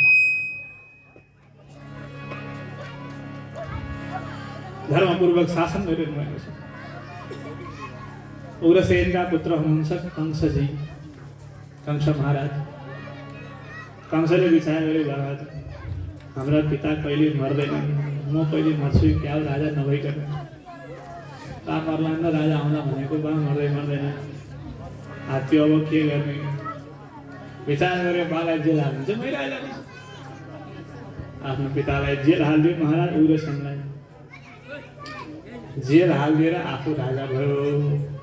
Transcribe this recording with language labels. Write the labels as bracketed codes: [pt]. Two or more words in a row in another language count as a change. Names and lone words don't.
[ne] धर्मपूर्वक शासन गरिरहनु भएको छ। उग्रसेनका पुत्र हुनुहुन्छ कंसजी, कंस महाराज। कंसले विचार गरे, महाराज हाम्रा पिता कहिले मर्दैनन्, म कहिले मर्छु क्या राजा नभइकन। बा मर्ला न राजा आउँदा भनेको बा मर्दैन। हात्ती अब के गर्ने? विचार गरे बालाई जेल हालिदिन्छ, मै राजा बन्छु। आफ्नो पितालाई जेल हालिदियो महाराज उग्रसेनलाई। जेल हालिदिएर आफू राजा भयो।